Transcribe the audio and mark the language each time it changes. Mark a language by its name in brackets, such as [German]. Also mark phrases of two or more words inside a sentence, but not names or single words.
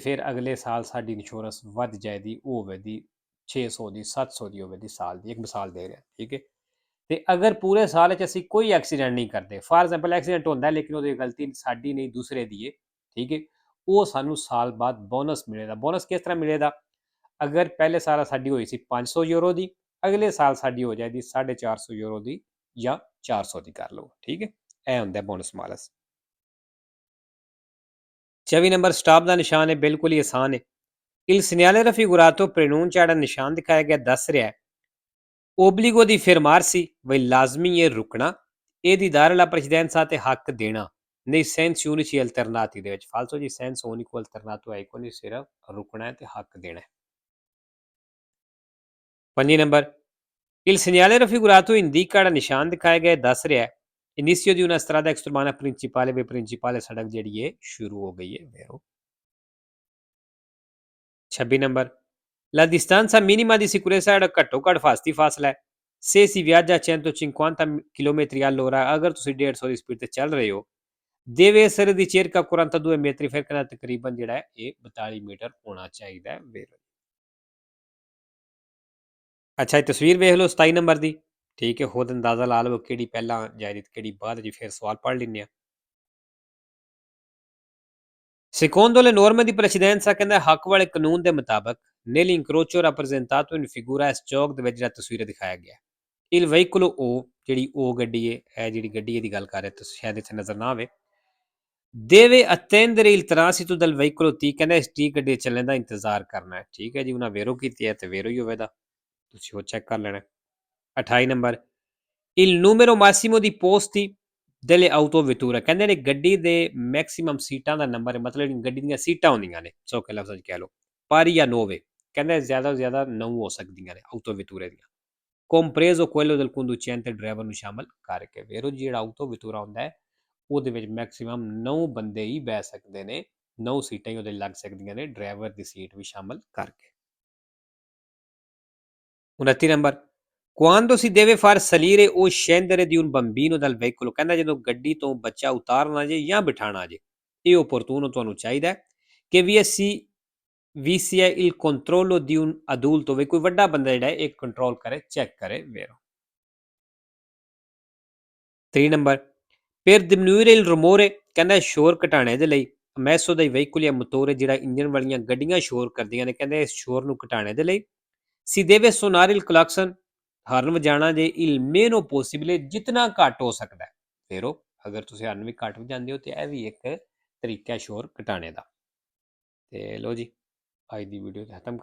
[Punjabi] ਫਿਰ ਅਗਲੇ ਸਾਲ ਸਾਡੀ ਇੰਸ਼ੋਰੈਂਸ ਵੱਧ ਜਾਏਗੀ ਉਹ ਹੋਵੇ ਦੀ 600 ਦੀ 700 ਦੀ ਹੋਵੇ ਦੀ ਸਾਲ ਦੀ ਇੱਕ ਮਿਸਾਲ ਦੇ ਰਿਹਾ ਠੀਕ ਹੈ ਤੇ ਅਗਰ ਪੂਰੇ ਸਾਲ 'ਚ ਅਸੀਂ ਕੋਈ ਐਕਸੀਡੈਂਟ ਨਹੀਂ ਕਰਦੇ [English] for example [Punjabi] ਐਕਸੀਡੈਂਟ ਹੁੰਦਾ ਲੇਕਿਨ ਉਹਦੀ ਗਲਤੀ ਸਾਡੀ ਨਹੀਂ ਦੂਸਰੇ ਦੀ ਹੈ ਠੀਕ ਹੈ ਉਹ ਸਾਨੂੰ ਸਾਲ ਬਾਅਦ ਬੋਨਸ ਮਿਲੇਗਾ ਬੋਨਸ ਕਿਸ ਤਰ੍ਹਾਂ ਮਿਲੇਗਾ ਅਗਰ ਪਹਿਲੇ ਸਾਲ ਸਾਡੀ ਹੋਈ ਸੀ 500 ਯੂਰੋ ਦੀ ਅਗਲੇ ਸਾਲ ਸਾਡੀ ਹੋ ਜਾਏਗੀ 450 ਯੂਰੋ ਦੀ ਜਾਂ 400 ਦੀ ਕਰ ਲਓ ਠੀਕ ਹੈ ਇਹ ਹੁੰਦਾ [Italian] bonus malus [Punjabi] 24 ਨੰਬਰ ਸਟਾਪ ਦਾ ਨਿਸ਼ਾਨ ਹੈ ਬਿਲਕੁਲ ਹੀ ਆਸਾਨ ਹੈ [Italian] il segnale raffigurato preannuncia [Punjabi] ਜਿਹੜਾ ਨਿਸ਼ਾਨ ਦਿਖਾਇਆ ਗਿਆ ਦੱਸ ਰਿਹਾ ਹੈ [Italian] obbligo di fermarsi [Punjabi] ਬਈ ਲਾਜ਼ਮੀ ਹੈ ਰੁਕਣਾ ਇਹਦੀ [Italian] dare la precedenza [Punjabi] ਤੇ ਹੱਕ ਦੇਣਾ ਨਹੀਂ [Italian] senso unico alternati [Punjabi] ਦੇ ਵਿੱਚ ਫਾਲਤੂ ਜੀ [Italian] senso unico alternato [Punjabi] ਹੈ ਕੋਈ ਨਹੀਂ ਸਿਰਫ ਰੁਕਣਾ ਹੈ ਤੇ ਹੱਕ ਦੇਣਾ ਹੈ 5 ਨੰਬਰ [Italian] il segnale raffigurato indica [Punjabi] ਜਿਹੜਾ ਨਿਸ਼ਾਨ ਦਿਖਾਇਆ ਗਿਆ ਦੱਸ ਰਿਹਾ ਹੈ [Italian] inizio di una strada extraurbana principale [Punjabi] ਵੇ ਪ੍ਰਿੰਸੀਪਲ ਸੜਕ ਜਿਹੜੀ ਹੈ ਸ਼ੁਰੂ ਹੋ ਗਈ ਹੈ ਵੈਰੋ 26 ਨੰਬਰ [Italian] la distanza minima di sicurezza [Punjabi] ਜਿਹੜਾ ਘੱਟੋ ਘੱਟ ਫਾਸਤੀ ਫਾਸਲਾ ਹੈ [Italian] se si viaggia a 150 km all'ora [Punjabi] ਅਗਰ ਤੁਸੀਂ 150 ਦੀ ਸਪੀਡ ਤੇ ਚੱਲ ਰਹੇ ਹੋ [Italian] deve essere di circa 42 metri [Punjabi] ਫਿਰ ਕਹਿੰਦਾ ਤਕਰੀਬਨ ਜਿਹੜਾ ਹੈ ਇਹ 42 ਮੀਟਰ ਹੋਣਾ ਚਾਹੀਦਾ ਹੈ ਵੈਰੋ ਅੱਛਾ ਇਹ ਤਸਵੀਰ ਵੇਖ ਲਓ 27 ਨੰਬਰ ਦੀ ਠੀਕ ਹੈ ਖੁਦ ਅੰਦਾਜ਼ਾ ਲਾ ਲਓ ਕਿਹੜੀ ਪਹਿਲਾਂ ਜਾਇਦੀ ਤੇ ਕਿਹੜੀ ਬਾਅਦ ਜੀ ਫਿਰ ਸਵਾਲ ਪੜ੍ਹ ਲੈਂਦੇ ਆ [Italian] secondo le norme di precedenza [Punjabi] ਕਹਿੰਦਾ ਹੱਕ ਵਾਲੇ ਕਾਨੂੰਨ ਦੇ ਮੁਤਾਬਕ [Italian] nell'incrocio rappresentato in figura [Punjabi] ਇਸ ਚੌਕ ਦੇ ਵਿੱਚ ਜਿਹੜਾ ਤਸਵੀਰ ਦਿਖਾਇਆ ਗਿਆ [Italian] il veicolo O [Punjabi] ਜਿਹੜੀ O ਗੱਡੀ ਹੈ ਇਹ ਜਿਹੜੀ ਗੱਡੀ ਦੀ ਗੱਲ ਕਰ ਰਹੇ ਤੁਸੀਂ ਸ਼ਾਇਦ ਇੱਥੇ ਨਜ਼ਰ ਨਾ ਆਵੇ [Italian] deve attendere il transito del veicolo T [Punjabi] ਕਹਿੰਦਾ ਇਸ T ਗੱਡੀ ਚੱਲਣ ਦਾ ਇੰਤਜ਼ਾਰ ਕਰਨਾ ਹੈ ਠੀਕ ਹੈ ਜੀ ਉਹਨਾਂ ਵੇਰੋ ਕੀਤੀ ਹੈ ਤੇ ਵੇਰੋ ਹੀ ਹੋਵੇਗਾ ਤੁਸੀਂ ਉਹ ਚੈੱਕ ਕਰ ਲੈਣਾ 28 ਨੰਬਰ [Italian] il numero massimo di posti delle autovetture [Punjabi] ਕਹਿੰਦੇ ਨੇ ਗੱਡੀ ਦੇ ਮੈਕਸਿਮਮ ਸੀਟਾਂ ਦਾ ਨੰਬਰ ਹੈ ਮਤਲਬ ਗੱਡੀ ਦੀਆਂ ਸੀਟਾਂ ਹੁੰਦੀਆਂ ਨੇ ਸੌਖੇ ਲਫ਼ਜ਼ਾਂ 'ਚ ਕਹਿ ਲਓ pari ਜਾਂ 9 ਕਹਿੰਦੇ ਜ਼ਿਆਦਾ ਤੋਂ ਜ਼ਿਆਦਾ 9 ਹੋ ਸਕਦੀਆਂ ਨੇ autovetture ਦੀਆਂ [Italian] compreso quello del conducente [Punjabi] ਡਰਾਈਵਰ ਨੂੰ ਸ਼ਾਮਲ ਕਰਕੇ ਵੇਰੋ ਜਿਹੜਾ autovettura ਹੁੰਦਾ ਹੈ ਉਹਦੇ ਵਿੱਚ ਮੈਕਸਿਮਮ 9 ਬੰਦੇ ਹੀ ਬਹਿ ਸਕਦੇ ਨੇ 9 ਸੀਟਾਂ ਹੀ ਉਹਦੇ ਲੱਗ ਸਕਦੀਆਂ ਨੇ ਡਰਾਈਵਰ ਦੀ ਸੀਟ ਵੀ ਸ਼ਾਮਲ ਕਰਕੇ 29 ਨੰਬਰ [Italian] quando si deve far salire o scendere di un bambino dal veicolo [Punjabi] ਕਹਿੰਦਾ ਜਦੋਂ ਗੱਡੀ ਤੋਂ ਬੱਚਾ ਉਤਾਰਨਾ ਜੇ ਜਾਂ ਬਿਠਾਣਾ ਜੇ ਇਹ opportuno ਤੁਹਾਨੂੰ ਚਾਹੀਦਾ ਹੈ ਕਿ [Italian] vi sia il controllo di un adulto [Punjabi] ਵੀ ਕੋਈ ਵੱਡਾ ਬੰਦਾ ਜਿਹੜਾ ਹੈ ਇਹ ਕੰਟਰੋਲ ਕਰੇ ਚੈੱਕ ਕਰੇ ਵੇਰੋ 3 ਨੰਬਰ [Italian] per diminuire il rumore [Punjabi] ਕਹਿੰਦਾ ਸ਼ੋਰ ਘਟਾਣੇ ਦੇ ਲਈ [Italian] messo dai veicoli a motore [Punjabi] ਜਿਹੜਾ ਇੰਜਨ ਵਾਲੀਆਂ ਗੱਡੀਆਂ ਸ਼ੋਰ ਕਰਦੀਆਂ ਨੇ ਕਹਿੰਦੇ ਇਸ ਸ਼ੋਰ ਨੂੰ ਘਟਾਣੇ ਦੇ ਲਈ [Italian] si deve suonare il clacson [Punjabi] ਹਾਰਨ ਵਜਾਣਾ ਜੇ [Italian] il meno possibile [Punjabi] ਜਿਤਨਾ ਘੱਟ ਹੋ ਸਕਦਾ ਹੈ ਫੇਰੋ ਅਗਰ ਤੁਸੀਂ ਹਾਰਨ ਵੀ ਘੱਟ ਵਜਾਉਂਦੇ ਹੋ ਤੇ ਇਹ ਵੀ ਇੱਕ ਤਰੀਕਾ ਸ਼ੋਰ ਘਟਾਣੇ ਦਾ ਤੇ ਲੋ ਜੀ ਅੱਜ ਦੀ ਵੀਡੀਓ ਖਤਮ